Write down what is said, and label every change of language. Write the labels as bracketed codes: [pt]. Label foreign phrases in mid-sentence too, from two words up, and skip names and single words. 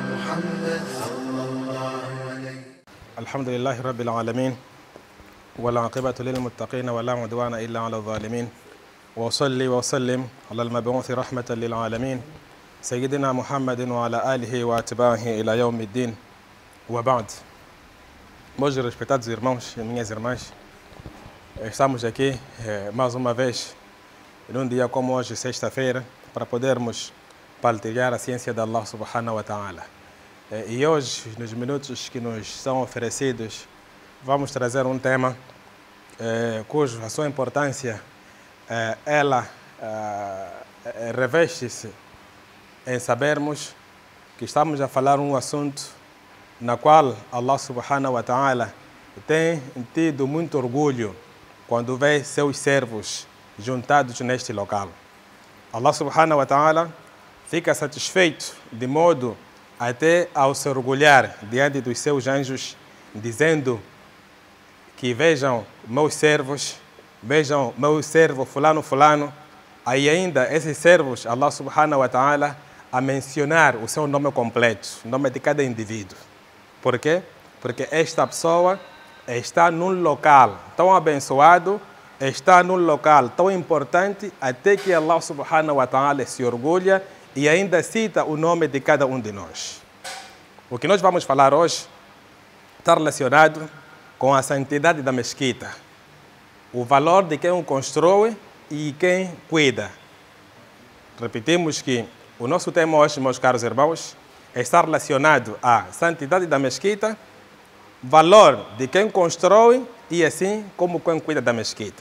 [ar] محمد صلى الله عليه. الحمد لله رب العالمين والعاقبة للمتقين ولا عدوان إلا على الظالمين وأصلي وأسلم على المبعوث رحمة للعالمين سيدنا محمد وعلى آله وأتباعه إلى يوم الدين وبعد. [pt] Meus respeitados irmãos e minhas irmãs, estamos aqui mais uma vez num dia como hoje, sexta-feira, para podermos partilhar a ciência de [ar] الله سبحانه وتعالى. [pt] E hoje, nos minutos que nos são oferecidos, vamos trazer um tema cuja sua importância ela reveste-se em sabermos que estamos a falar um assunto na qual [ar] الله سبحانه وتعالى [pt] tem tido muito orgulho quando vê seus servos juntados neste local. [ar] الله سبحانه وتعالى [pt] fica satisfeito de modo até ao se orgulhar diante dos seus anjos, dizendo que vejam meus servos, vejam meu servo fulano, aí ainda esses servos, [ar] الله سبحانه وتعالى, [pt] a mencionar o seu nome completo, o nome de cada indivíduo. Por quê? Porque esta pessoa está num local tão abençoado, está num local tão importante, até que [ar] الله سبحانه وتعالى [pt] se orgulha e ainda cita o nome de cada um de nós. O que nós vamos falar hoje está relacionado com a santidade da mesquita, o valor de quem o constrói e quem cuida. Repetimos que o nosso tema hoje, meus caros irmãos, está relacionado à santidade da mesquita, valor de quem constrói e assim como quem cuida da mesquita.